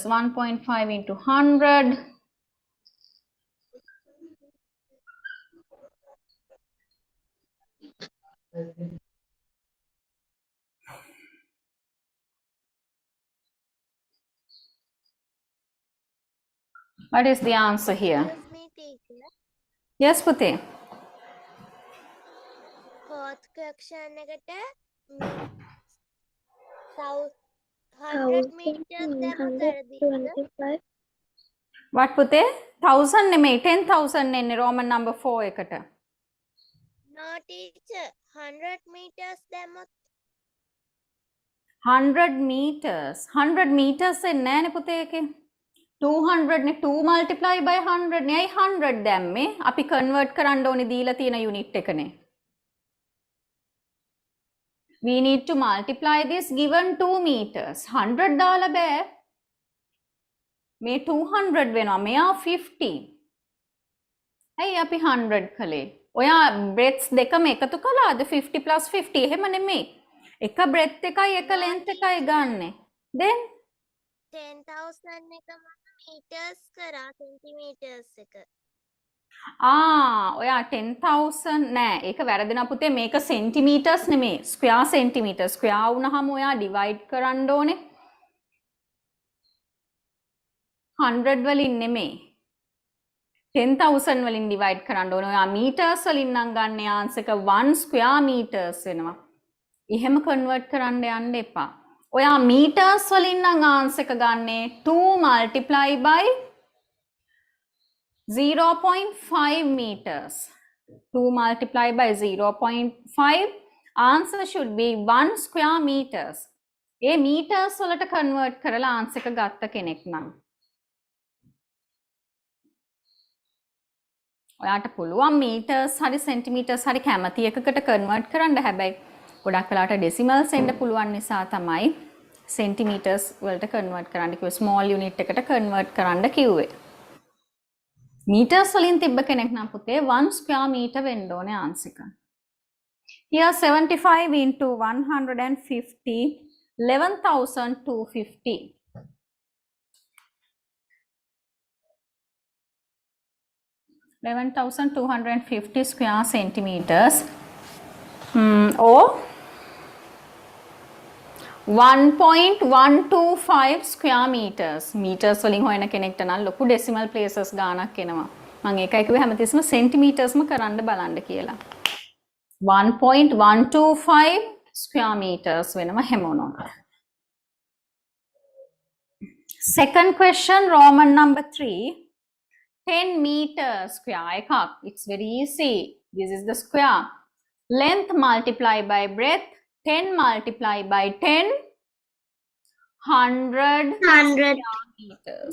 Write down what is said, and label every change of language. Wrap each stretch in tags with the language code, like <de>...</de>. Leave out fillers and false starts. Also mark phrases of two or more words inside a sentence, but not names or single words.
<en>1.5 into 100. What is the answer here? Excuse me, teacher. Yes, Pute. Fourth question</en> <si>එකට</si> <en>100 meters</en> <si>දැම්මොත් වැරදිද? What Pute? 1000 නෙමෙයි 10,000 එන්නේ</si> <en>Roman number 4</en> <si>එකට.</si> <en>No teacher, 100 meters දැම්මොත් 100 meters. 100 meters</en> <si>එන්නේ නෑනේ පුතේ එකේ. 200 නේ 2</si> <en>multiply by</en> <si>100 නේ. අයි 100 දැම්මේ. අපි convert කරන්න ඕනේ දීලා තියෙන unit එකනේ.</si> <en>We need to multiply this given 2 meters.</en> <si>100 දාලා බෑ. මේ 200 වෙනවා. මෙයා 50. ඇයි අපි 100 කළේ? ඔයා breadths දෙකම එකතු කළාද</si> <en>50 plus 50</en> <si>එහෙම නෙමෙයි. එක breadth එකයි එක length එකයි ගන්නෙ. Then 10,000 එක මම meters කරා centimeters එක. ඔයා 10,000 නෑ ඒක වැරදිනා පුතේ මේක centimeters නෙමෙයි</si> <en>square centimeters square</en> <si>වුණාම ඔයා divide කරන්න ඕනේ 100 වලින් නෙමෙයි 10,000 වලින් divide කරන්න ඕනේ ඔයා meters වලින් නම් ගන්න answer එක</si> <en>1 square meters</en> <si>වෙනවා එහෙම convert කරන්න යන්න එපා ඔයා meters වලින් නම් answer එක ගන්නේ</si> <en>2 multiply by 0.5 meters. 2 multiplied by 0.5. Answer should be 1 square meters.</en> <si>ඒ meters වලට convert කරලා answer එක ගත්ත කෙනෙක් නම්. ඔයාට පුළුවන් meters හරි centimeters හරි කැමති එකකට convert කරන්න හැබැයි ගොඩක් වෙලාවට decimals එන්න පුළුවන් නිසා තමයි centimeters වලට convert කරන්න කිව්වේ</si> <en>small unit</en> <si>එකට convert කරන්න කිව්වේ. Meters වලින් තිබ්බ කෙනෙක් නම් පුතේ</si> <en>1 square meter</en> <si>වෙන්න ඕනේ answer එක.</si> <en>Here 75 into 150 11,250. (11,250) square centimeters or 1.125 square meters.</en> <si>Meters වලින් හොයන කෙනෙක්ට නම් ලොකු</si> <en>decimal places</en> <si>ගානක් එනවා. මම ඒකයි කිව්වේ හැමතිස්සම centimetersම කරන්න බලන්න කියලා.</si> <en>1.125 square meters</en> <si>වෙනවා හැමෝනොත්.</si> <en>Second question Roman number 3. 10 meter square එකක්. It's very easy. This is the square. Length multiplied by breadth 10 multiplied by 10 100 square meters.</en>